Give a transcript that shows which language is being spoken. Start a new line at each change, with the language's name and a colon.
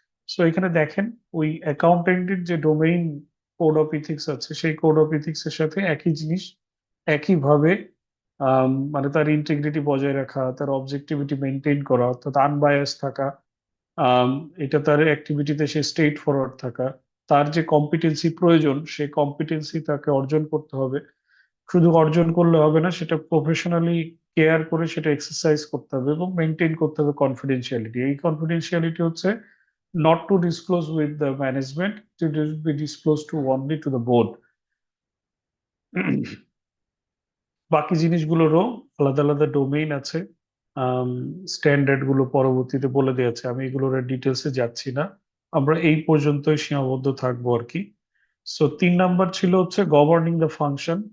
Bangla: So এখানে দেখেন, ওই অ্যাকাউন্টেন্টের যে ডোমেইন কোড অফ ইথিক্স আছে, সেই কোড অফ ইথিক্স এর সাথে একই জিনিস, একইভাবে মানে তার ইন্টিগ্রিটি বজায় রাখা, তার অবজেক্টিভিটি মেনটেন করা, অর্থাৎ আনবায়াস থাকা, আম, এটা তার অ্যাক্টিভিটিতে সে স্ট্রেট ফরওয়ার্ড থাকা, তার যে কম্পিটেন্সি প্রয়োজন সেই কম্পিটেন্সি তাকে অর্জন করতে হবে। শুধু অর্জন করলে হবে না, সেটা প্রফেশনালি কেয়ার করে সেটা এক্সারসাইজ করতে হবে এবং মেনটেন করতে হবে কনফিডেন্সিয়ালিটি। এই কনফিডেন্সিয়ালিটি হচ্ছে
English: not to disclose with the management, to be disclosed to only to the board.
Bangla: বাকি জিনিসগুলোরও আলাদা আলাদা ডোমেইন আছে। স্ট্যান্ডার্ড গুলো পরবর্তীতে বলে দেওয়া আছে, আমি এগুলোর ডিটেলসে যাচ্ছি না। আমরা এই পর্যন্তই সীমাবদ্ধ থাকবো আর কি। সো 3 নাম্বার ছিল হচ্ছে গভর্নিং দ্য ফাংশন।